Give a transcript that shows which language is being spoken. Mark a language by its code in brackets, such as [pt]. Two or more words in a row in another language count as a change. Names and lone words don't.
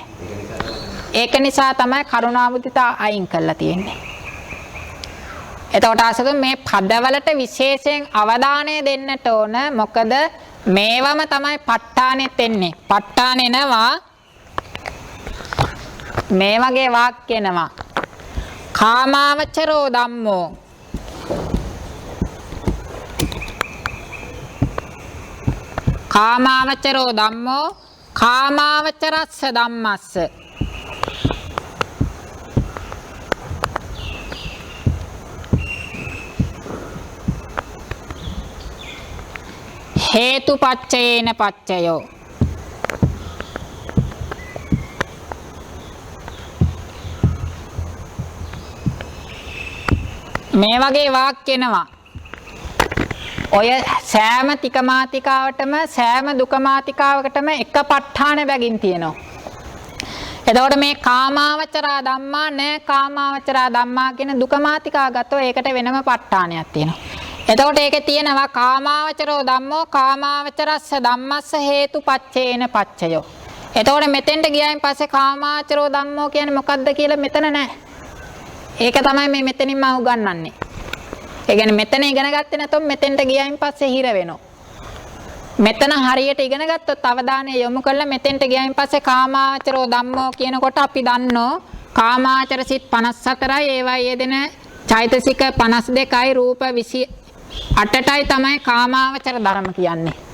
[si] ඒක නිසා තමයි කරුණා මුදිතා අයින් කරලා තියෙන්නේ. එතකොට ආසතු මේ පදවලට විශේෂයෙන් අවධානය දෙන්නට ඕන. මොකද මේවම තමයි ප ဋ ාණෙත් එන්නේ. ප ဋ ාණ එනවා මේ වගේ වාක්‍ය එනවා. [pi] කාමාවචරෝ ධම්මෝ කාමාවචරෝ ධම්මෝ කාමාවචරස්ස ධම්මස්ස හේතුපච්චයේන පච්චයෝ. [si] මේ වගේ වාක්‍ය එනවා. ඔය සෑම තිකමාතිකාවටම සෑම දුකමාතිකාවකටම එක ප ဋ ාණ බැගින් තියෙනවා. එතකොට මේ [pi] කාමාවචරා ධම්මා [si] නෑ [pi] කාමාවචරා ධම්මා [si] කියන දුකමාතිකා ගත්තොත් ඒකට වෙනම ප ဋ ාණයක් තියෙනවා. එතකොට ඒකේ තියෙනවා [pi] කාමාවචරෝ ධම්මෝ කාමාවචරස්ස ධම්මස්ස හේතුපච්චේන පච්චයෝ. [si] එතකොට මෙතෙන්ට ගියායින් පස්සේ [pi] කාමාවචරෝ ධම්මෝ [si] කියන්නේ මොකද්ද කියලා මෙතන නැහැ. ඒක තමයි මේ මෙතනින්ම උගන්වන්නේ. ඒ කියන්නේ මෙතන ඉගෙන ගත්තේ නැතොත් මෙතෙන්ට ගියායින් පස්සේ හිර වෙනවා. මෙතන හරියට ඉගෙන ගත්තොත් අවධානය යොමු කරලා මෙතෙන්ට ගියායින් පස්සේ [pi] කාමාවචරෝ ධම්මෝ [si] කියනකොට අපි දන්නෝ කාමාවචර සිත් 54යි ඒවයි යෙදෙන චෛතසික 52යි රූප 28යි තමයි කාමාවචර ධර්ම කියන්නේ.